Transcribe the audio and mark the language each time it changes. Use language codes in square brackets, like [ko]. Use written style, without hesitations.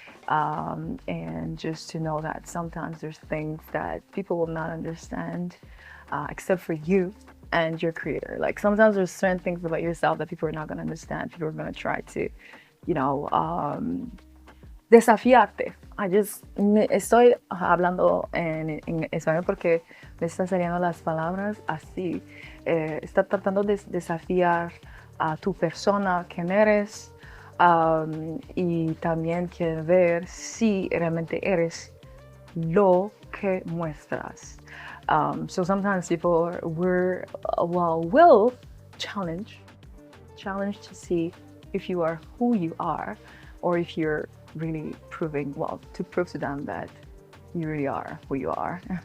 [en] And just to know that sometimes there's things that people will not understand except for you and your creator. Like sometimes there's certain things about yourself that people are not going to understand. People are going to try to, you know, [es] desafiarte. Estoy hablando en español porque me están saliendo las palabras así. Está tratando de desafiar a tu persona, quién eres, y también quiere ver si realmente eres lo que muestras. [en] So sometimes people will challenge to see if you are who you are, or if you're really to prove to them that you really are who you are.